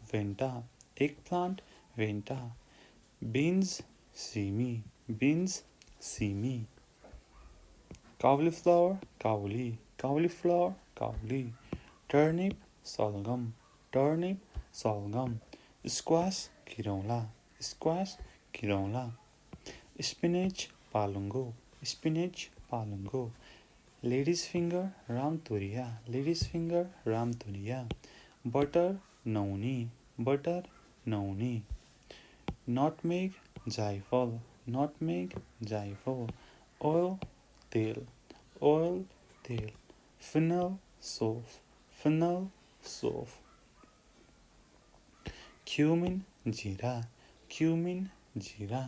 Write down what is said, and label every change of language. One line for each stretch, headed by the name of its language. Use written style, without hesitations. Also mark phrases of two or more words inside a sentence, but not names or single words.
Nepali: भेन्टा beans सिमी cauliflower काउली turnip सलगम squash खिरौला
English: spinach स्पिनेच पालुङ्गो, ladies finger रामतोरिया, लेडिज फिङ्गर रामतोरिया, बटर नौनी, बटर नौनी, नटमेग जायफल, नटमेग जायफल, ओयल तेल, ओयल तेल, phenyl soap, phenyl soap, क्युमिन जिरा, क्युमिन जिरा।